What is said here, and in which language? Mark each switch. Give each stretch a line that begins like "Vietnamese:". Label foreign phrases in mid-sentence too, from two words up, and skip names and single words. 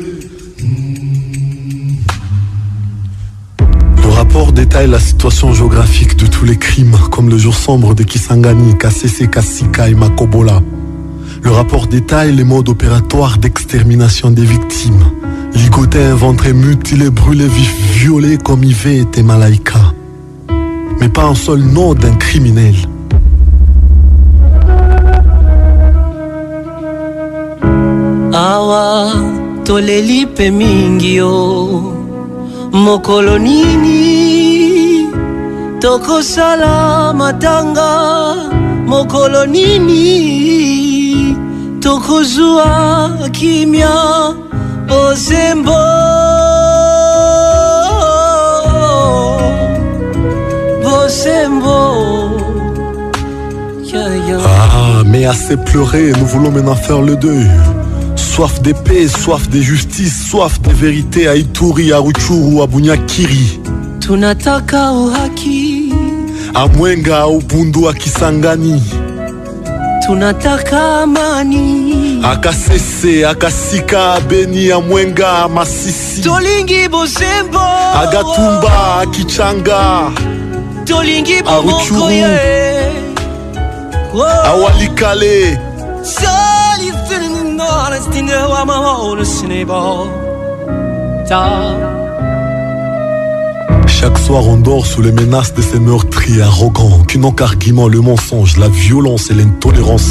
French: Le rapport détaille la situation géographique de tous les crimes, comme le jour sombre de Kisangani, Kasese, Kasika et Makobola. Le rapport détaille les modes opératoires d'extermination des victimes. Ligotés, inventés, mutilés, brûlés, vifs, violés comme Yvé était Malaika. Mais pas un seul nom d'un criminel.
Lingala: Awa toleli pe mingio mokolo nini tokosala matanga mokolo nini tokozwa kimia bosembo bosembo
French: Ah, mais assez pleuré, nous voulons maintenant faire le deuil. Soif de paix, soif de justice, soif de vérité à Ituri, à Rutshuru, à Bunyakiri.
Swahili: Tunataka uhaki,
French: à Mwenga, au Bundu, à Kisangani.
Swahili: Tunataka amani,
French: à Kasese, à Kasika, à Beni, à Mwenga, à Masisi.
Lingala: Tolingi bosembo,
French: à Gatumba, à Kichanga. Tolingi à Rutshuru, à Walikale. Chaque soir on dort sous les menaces de ces meurtriers arrogants qui n'ont qu'argument le mensonge, la violence et l'intolérance.